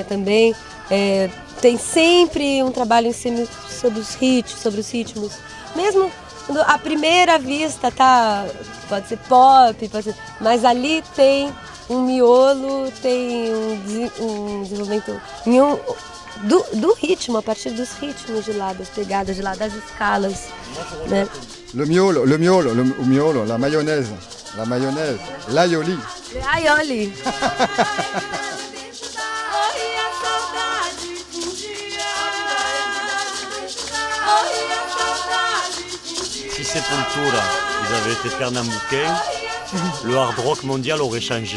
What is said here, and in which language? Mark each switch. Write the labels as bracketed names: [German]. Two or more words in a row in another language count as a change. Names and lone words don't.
[Portuguese] Também tem sempre um trabalho em cima sobre os ritmos, mesmo quando à primeira vista pode ser pop, mas ali tem um miolo, tem um desenvolvimento do ritmo, a partir dos ritmos de lá, das pegadas de lá, das escalas, né? [French] Le miolo, la mayonnaise, l'aioli. Aioli. Si Sepultura, ils avaient été pernambouquais, le hard rock mondial aurait changé.